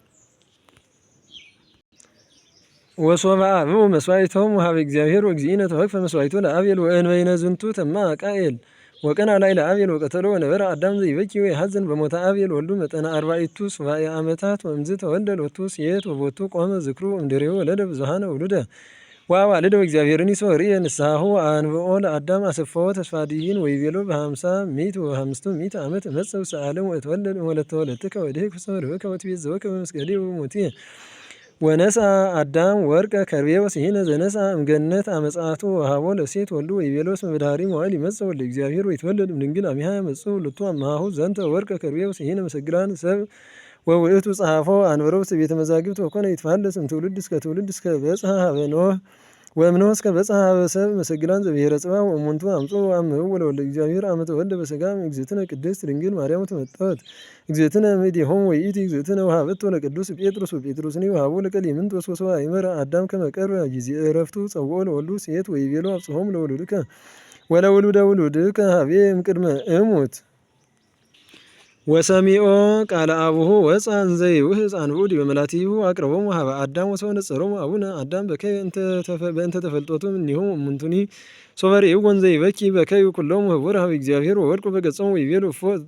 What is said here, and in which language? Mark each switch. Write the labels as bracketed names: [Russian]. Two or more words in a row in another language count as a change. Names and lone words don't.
[Geez] መስዋዕቶሙ ሀበ እግዚአብሔር ወእግዚእነ ተወክፈ መስዋዕቶ ለአቤል ወእንበይነ ዝንቱ ተማ ቃየል ወቀና ላዕለ አቤል ወቀተሎ ወነበረ አዳም ዘይበኪ ወይሐዘን በሞተ አቤል ወልዱ መጠነ 40 ሱባዔ ዓመታት ወእምዝ ተወልደ ሎቱ ሴት ወቦቱ ቆመ ዝክሩ እምድሬው ወለደ ብዙኃነ ውሉደ ወአዋልደ ወእግዚአብሔርኒ ሶርየ ንስሐሁ አንብኦ ለአዳም አሰፋዎ ተስፋዲሂን ወይቤሎ በ50 ሚት ወ5 ሚት ዓመት እመጽእ ውስተ ዓለም ወእትወለድ ወለተ ወለትከ ወድኅቅ ፍስሐ ርኅብከ ወትቤዘወከ በመስቀሌ ወሞትየ ወነሳ አዳም ወርቀ ከርቤ ወስሂነ ዘነሳ እምገነት አመጻቱ ወሀቦ ለሴት ወልዱ ወይቤሎ እስመ በዳህሪ መዋዕል ይመጽእ ወልደ እግዚአብሔር ወይትወለድ እምድንግል አሚሃ ያመጽኡ ልቱ አምሃሁ ዘንተ ወርቀ ከርቤ ወስሂነ መሰግላን ሰብ ወውእቱ ጸሐፎ አንበሮ ውስተ ቤተ መዛግብት ወኮነ ይትፋለስ እምትውልድ እስከ ትውልድ እስከ በጽሐ ሀበ ኖህ ወእምኖህ እስከ በጽሐ ሀበ ሰብ መሰግላን ዘብሔረ ጽባህ ወእሙንቱ አምጽኡ ወአምኅዉ ወለወልደ እግዚአብሔር አመ ተወልደ በሥጋ እግዝእትነ ቅድስት ድንግል ማርያም ተመጠወት እግዝእትነ እምኔሆሙ ወይእቲ እግዝእትነ ወሀበቶ ለቅዱስ ጴጥሮስ ወጴጥሮስኒ ወሀቦ ለቀሌምንጦስ ወሶበ አእመረ አዳም ከመ ቀርበ ጊዜ ዕረፍቱ ጸውኦ ለወልዱ ሴት ወይቤሎ አብጽሖሙ ለወሉድከ ወለውሉደ ውሉድከ ሀቤም ቅድመ እሙት ወሰሚኦ ቃለ አቡሁ ወፃ እንዘ ይውህዝ አንብዑድ በመላቲሁ አቅረቦሙ ሀበ አዳም ወሰው ነጸሮሙ አቡነ አዳም በከይ በእንተ ተፈልጦቱ እምኔሆሙ እሙንቱኒ ሶበሬኡ ወንዘ ይበኪ በከዩ ኩሎሙ ህቡር ሀበ እግዚአብሔር ወወድቁ በገጾሙ ወይቤሉ እፎ